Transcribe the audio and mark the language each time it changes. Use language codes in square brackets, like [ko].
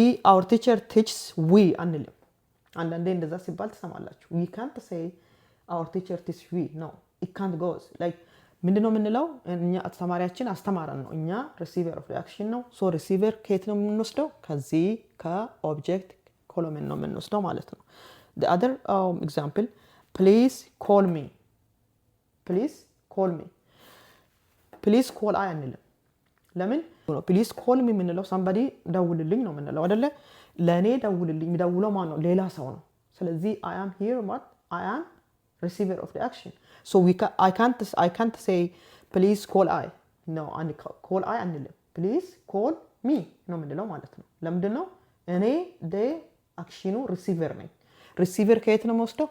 [en] Our teacher teaches we [am] አንልም። አንዳንዴ እንደዛ ሲባል ትሰማላችሁ። [en] We can't say our teacher teaches we. No, it can't go. [am] Like ምንድነው የምንለው? እኛ አስተማሪያችን አስተማረን ነው። እኛ [en] receiver of the action [am] ነው። So receiver ከየት ነው የምንወስደው? ከዚህ ከኦብጀክት ኮሎምን ነው የምንወስደው ማለት ነው። [en] The other example, please call me. Please call me. Please call I [am] አንልም። ለምን? ፕሊዝ ኮል ሚ የምንለው somebody ደውልልኝ ነው የምንለው አይደለ? ለእኔ ደውልልኝ የሚደውለው ማን ነው? ሌላ ሰው ነው። ስለዚህ [en] I am here but I am receiver of the action. So I can't say please call I. No, call I [am] አንልም። [en] please call me [am] ነው የምንለው ማለት ነው። ለምንድን ነው? እኔ አክሽኑ ሪሲቨር ነኝ። ሪሲቨር ከየት ነው የምወስደው?